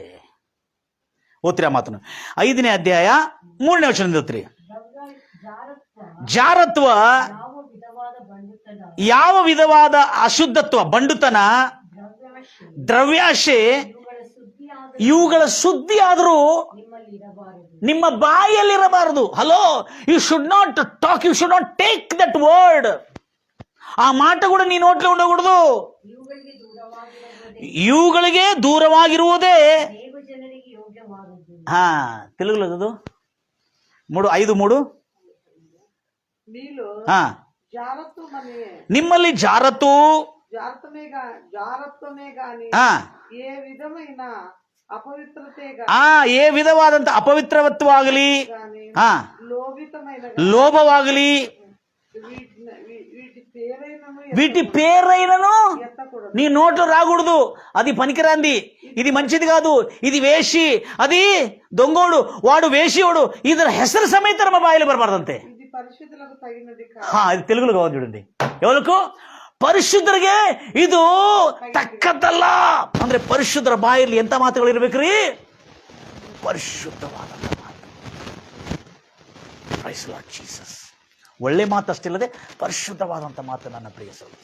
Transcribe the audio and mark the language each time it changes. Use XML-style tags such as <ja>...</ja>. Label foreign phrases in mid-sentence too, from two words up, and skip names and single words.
<kn>ಓದ್ತೀರಾ ಮಾತನ್ನು? 5ನೇ ಅಧ್ಯಾಯ 3ನೇ ವಚನದಿಂದ ಓದ್ತೀರಿ. ಜಾರತ್ವ, ಯಾವ ವಿಧವಾದ ಅಶುದ್ಧತ್ವ, ಬಂಡುತನ, ದ್ರವ್ಯಾಶೆ ಇವುಗಳ ಸುದ್ದಿ ಆದರೂ ನಿಮ್ಮ ಬಾಯಲ್ಲಿರಬಾರದು. ಹಲೋ,</kn> <en>you should not talk, you should not take that word.</en> <te>ఆ మాట కూడా నీను నోట్లె ఉండకూడదు.</te> <kn>ಇವುಗಳಿಗೆ ದೂರವಾಗಿರುವುದೇ</kn> <te>తెలుగులో</te> <kn>ಅದು 5:3. ನಿಮ್ಮಲ್ಲಿ ಜಾರತ್ತು ఏ విధವಾದಂತ ಅಪವಿತ್ರತ್ವಾಗಲಿ, ಲೋಭವಾಗಲಿ,</kn> <te>వీటి పేరైనను నీ నోట్లో రాకూడదు. అది పనికిరాంది, ఇది మంచిది కాదు, ఇది వేషి, అది దొంగోడు, వాడు వేషియోడు,</te> <kn>ಇದರ ಹೆಸರು ಸಮೇತ ನಮ್ಮ ಬಾಯಲ್ಲಿ ಬರಬಾರ್ದಂತೆ. ಇದು</kn> <te>తెలుగులో కావాలి చూడండి. ఎవరికి?</te> <kn>ಪರಿಶುದ್ಧರಿಗೆ ಇದು ತಕ್ಕದ್ದಲ್ಲ. ಅಂದ್ರೆ ಪರಿಶುದ್ಧರ ಬಾಯಲ್ಲಿ ಎಂತ ಮಾತುಗಳು ಇರ್ಬೇಕ್ರಿ? ಪರಿಶುದ್ಧವಾದ ಮಾತು.</kn> <en>praise Lord Jesus.</en> <kn>ಒಳ್ಳೆ ಮಾತು ಅಷ್ಟಿಲ್ಲದೆ ಪರಿಶುದ್ಧವಾದಂಥ ಮಾತು ನನ್ನ ಪ್ರಿಯ ಸಹೋದರ.</kn>